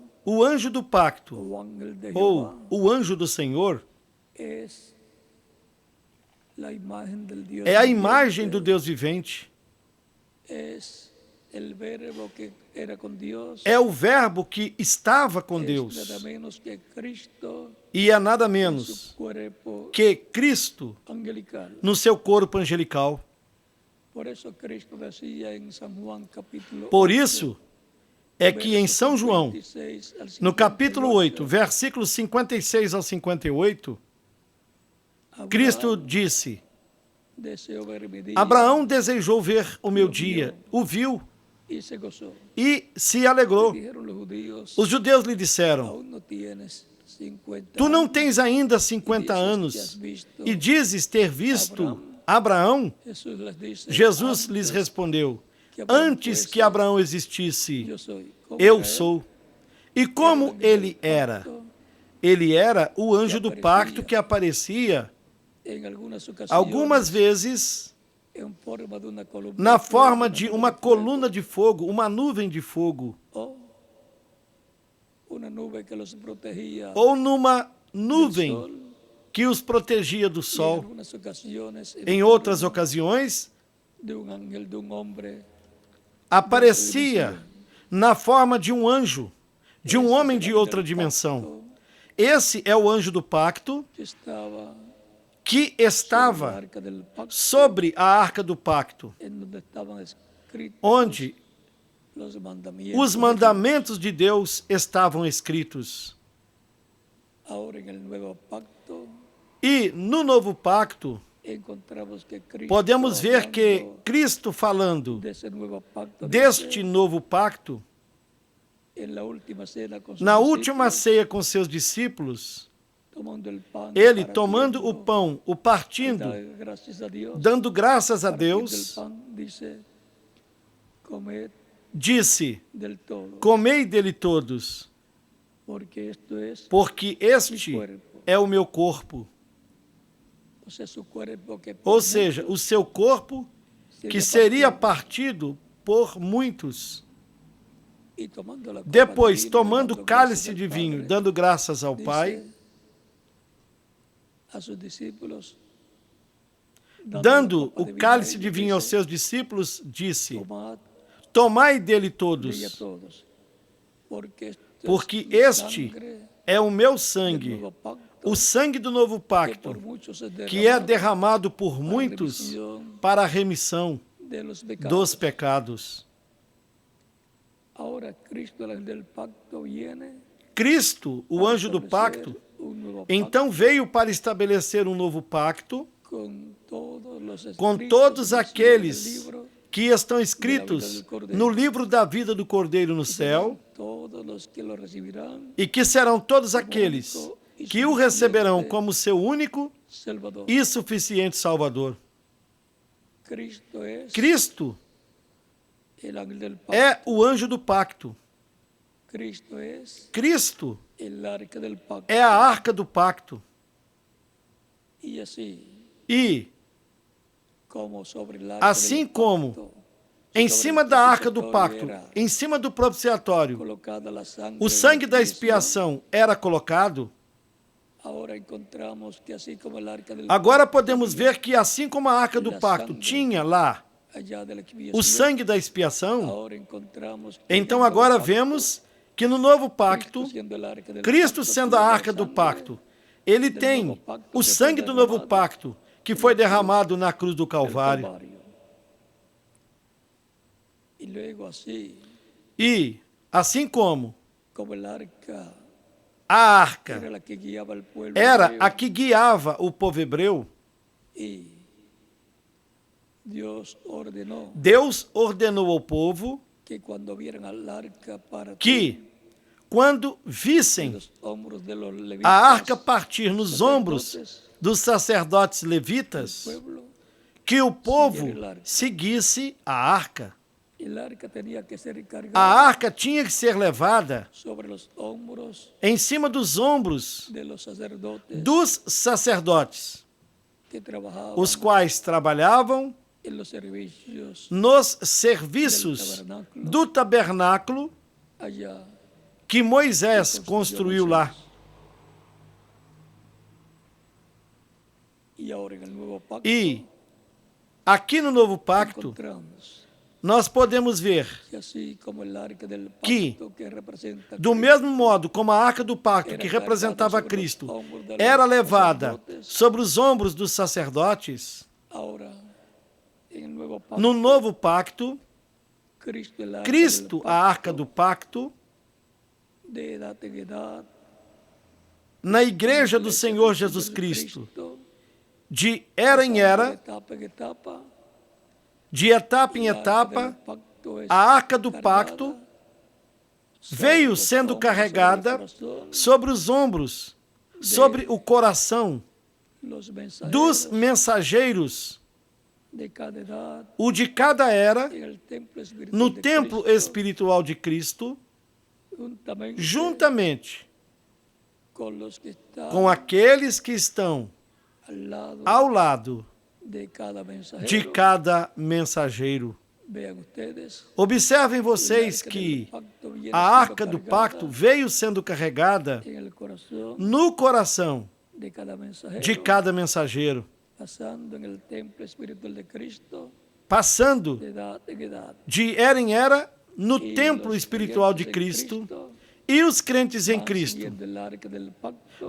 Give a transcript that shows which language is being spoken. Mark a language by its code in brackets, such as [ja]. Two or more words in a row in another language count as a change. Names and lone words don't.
[pt] o anjo do pacto, [es] o ángel de [pt] ou [es] Jehová [pt] o anjo do Senhor, [es] es la imagen del Dios [pt] é a imagem do [es] viviente, [pt] Deus vivente, [es] es el verbo que era con Dios, [pt] é o verbo que estava com [es] es [pt] Deus, [es] nada menos que Cristo [pt] e é nada [es] en su [pt] menos [es] cuerpo [pt] que Cristo [es] angelical. [pt] no seu corpo angelical. [es] Por eso Cristo decía en San Juan capítulo [pt] Por [es] 8, [pt] isso é que em São João, [es] 56 al [pt] no capítulo 8, [es] 58, [pt] versículos 56 ao 58, Cristo disse: [es] deseó ver mi día [pt] Abraão desejou ver o meu dia, o viu [es] y se gozó. [pt] e se alegrou. [es] Dijeron los judíos, [pt] Os judeus lhe disseram: [es] aún no tienes 50 [pt] Tu não [es] años, [pt] tens ainda 50 [es] dices que has [pt] anos [es] visto [pt] e dizes ter visto Abraão? [es] Jesús les dice, [pt] Jesus [es] antes [pt] lhes respondeu: que Abraão Antes fosse, que Abraão existisse, [es] yo soy. Como [pt] eu [es] era él, [pt] sou. E como ele era? Ele era o anjo do pacto que aparecia [es] en algunas ocasiones, [pt] algumas vezes [es] en forma de una columna [pt] na [es] de fuego, [pt] forma [es] una [pt] de [es] nube [pt] uma [es] de fuego, [pt] coluna de fogo, uma nuvem de fogo, [es] o una nube que los protegía [pt] ou numa [es] del [pt] nuvem [es] sol, [pt] que os protegia do [es] y en [pt] sol. [es] algunas ocasiones [pt] Em outras ocasiões, [es] de un ángel de un hombre [pt] aparecia na forma de um anjo, de um [es] Ese es [pt] homem [es] el [pt] de [es] ángel [pt] outra [es] del [pt] dimensão. [es] pacto [pt] Esse é o anjo do pacto [es] que [pt] que estava estava [es] sobre el arca del pacto, [pt] sobre a arca do pacto, [es] en donde estaban escritos [pt] onde [es] los mandamientos [pt] os [es] de [pt] mandamentos de Deus estavam escritos. [es] Dios. Ahora en el nuevo pacto [pt] E no novo pacto, [es] encontramos que Cristo, [pt] podemos ver que [es] hablando [pt] Cristo falando [es] de ese nuevo pacto, [pt] deste [es] dice, [pt] novo pacto, [es] en la última cena con sus [pt] na última [es] discípulos, [pt] ceia com seus discípulos, [es] tomando el pan, [pt] ele tomando o [es] partiendo, [pt] pão, o [es] y [pt] partindo, [es] daba gracias a Dios, [pt] dando graças a [es] partiendo el [pt] Deus, [es] pan, dice, comed [pt] disse: [es] del todo, [pt] Comei dele todos, [es] porque esto es [pt] porque este é o meu corpo. [es] o sea, su cuerpo que por [pt] Ou seja, o seu corpo que seria partido por muitos. [es] y tomando la copa de [pt] Depois, [es] vino, [pt] tomando [es] dando [pt] cálice [es] gracias [pt] de [es] al [pt] vinho, [es] Padre, [pt] dando graças ao Pai, [es] dice a sus discípulos, [pt] dando [es] la copa [pt] o [es] de vino a [pt] cálice de [es] ellos, [pt] vinho aos [es] dice, [pt] seus discípulos, disse: [es] tomad [pt] Tomai dele [es] de ella [pt] todos, [es] todos, porque mi [pt] este [es] sangre [pt] é o meu [es] del [pt] sangue, [es] nuevo pacto, [pt] o sangue do novo [es] que [pt] pacto, [es] por muchos es [pt] que é [es] derramado [pt] derramado por [es] para [pt] muitos [es] remisión [pt] para a remissão [es] de los pecados. [pt] dos pecados. [es] Ahora Cristo, el ángel del pacto, viene [pt] Cristo, o [es] para [pt] anjo do [es] establecer [pt] pacto, [es] un nuevo [pt] então veio para estabelecer um novo pacto [es] con todos los [pt] com [es] escritos [pt] todos [es] que existen en el [pt] aqueles [es] libro, [pt] que estão escritos no livro da vida do Cordeiro no céu, [es] todos los que lo recibirán, [pt] e que serão todos aqueles que o receberão como seu único [es] Salvador. [pt] e suficiente Salvador. [es] Cristo es [pt] Cristo [es] el ángel del pacto. [pt] é o anjo do pacto. [es] Cristo es [pt] Cristo [es] el arca del pacto. [pt] é a arca do pacto. [es] Y así [pt] E, [es] como sobre el arca [pt] assim [es] del [pt] como [es] pacto, [pt] em [es] sobre [pt] cima [es] el [pt] da arca do [es] propiciatorio [pt] pacto, [es] era [pt] em cima do propiciatório, [es] colocada la sangre [pt] o [es] de [pt] sangue da [es] expiación, [pt] expiação era colocado, [es] ahora encontramos que así como el arca del [pt] agora [es] pacto [pt] podemos [es] tenía [pt] ver que assim como a arca do pacto tinha lá [es] allá de la expiación, [pt] o sangue da expiação, [es] ahora encontramos que [pt] então [es] en el nuevo [pt] agora [es] pacto, [pt] vemos que no novo pacto, [es] Cristo sendo el arca del [pt] Cristo [es] pacto, [pt] sendo a [es] tuvo la [pt] arca do [es] sangre [pt] pacto, ele [es] del [pt] tem novo pacto o que sangue foi do novo derramado pacto que foi derramado na cruz do [es] del [pt] Calvário. [es] Calvario. Y luego así, [pt] E, assim como [es] como el arca [pt] a arca [es] era la que guiaba al pueblo [pt] era [es] hebreo, [pt] a que guiava o povo hebreu, [es] Y Dios [pt] Deus ordenou ao povo [es] que cuando vieran al arca partir [pt] que, quando vissem [es] los hombros de los [pt] a arca [es] levitas, [pt] partir nos ombros dos sacerdotes levitas, [es] pueblo, [pt] que o povo seguisse a arca. [es] el arca tenía que ser [pt] A [es] cargada [pt] arca tinha que ser levada [es] sobre los hombros [pt] em cima dos ombros [es] de los sacerdotes [pt] dos sacerdotes, [es] que trabajaban [pt] os quais trabalhavam [es] en los servicios [pt] nos serviços do tabernáculo [es] allá. [pt] que Moisés construiu lá. [es] Y ahora en el nuevo pacto [pt] E aqui no novo pacto, [es] encontramos [pt] nós podemos ver [es] que así como el arca del [pt] que, [es] pacto que representa [pt] do mesmo modo como a arca do pacto, que representava Cristo, era levada sobre os ombros dos sacerdotes, [es] ahora en el nuevo pacto, [pt] no novo pacto, [es] Cristo, el arca [pt] Cristo, [es] del [pt] a arca do pacto, [es] de edad en edad, [pt] na igreja do Senhor Jesus Cristo, de era em era, [es] etapa en etapa, [pt] de etapa em [es] el arca [pt] etapa, [es] del pacto es [pt] a arca do pacto veio sendo carregada sobre os ombros, sobre o coração [es] los [pt] dos [es] mensajeros [pt] mensageiros, [es] de cada edad [pt] o de cada era, [es] en el templo espiritual [pt] no [es] de [pt] templo [es] Cristo, [pt] espiritual de Cristo, [es] juntamente [pt] juntamente [es] con los que están [pt] com aqueles que estão [es] al lado [pt] ao lado [es] de cada mensajero. [pt] de cada mensageiro. [es] Vean ustedes, [pt] Observem vocês que a arca do pacto veio sendo carregada [es] en el corazón [pt] no coração [es] de cada mensajero, [pt] de cada mensageiro, [es] pasando en el templo espiritual de Cristo [pt] passando [es] de edad en edad. [pt] de era em era no [es] Y [pt] templo [es] los [pt] espiritual de [es] creyentes en [pt] Cristo, e os crentes em [es] van [pt] Cristo [es] siguiendo el arca del pacto